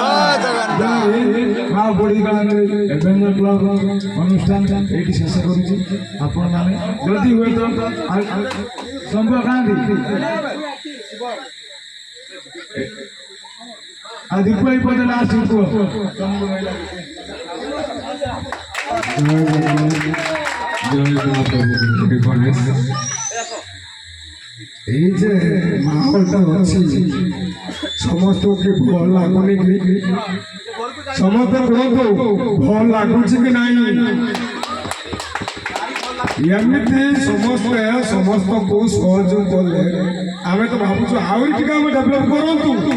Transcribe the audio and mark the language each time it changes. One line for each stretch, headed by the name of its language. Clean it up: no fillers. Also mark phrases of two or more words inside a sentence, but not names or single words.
Odia: ମା ବୁଢ଼ୀ ଏଭେଞ୍ଜର କ୍ଲବ ଅନୁଷ୍ଠାନ ଏଇଠି ଶେଷ କରୁଛି। ଆପଣମାନେ ଯଦି ହୁଏତ ସମ୍ଭବ କାହାନ୍ତି ଆଉ ଦୀପ ଏଇ ପଦେ ଲାଷ୍ଟ କୁହ। ଏଇ ଯେ ମାହୋଲଟା ଅଛି ସମସ୍ତଙ୍କୁ କି ଭଲ ଲାଗୁନି କି? ସମସ୍ତେ କୁହନ୍ତୁ ଭଲ ଲାଗୁଛି କି ନାହିଁ? ଏମିତି ସମସ୍ତେ ସମସ୍ତଙ୍କୁ ସହଯୋଗ କଲେ ଆମେ ତ ଭାବୁଛୁ ଆହୁରି ଟିକେ ଆମେ ଡେଭଲପ କରନ୍ତୁ।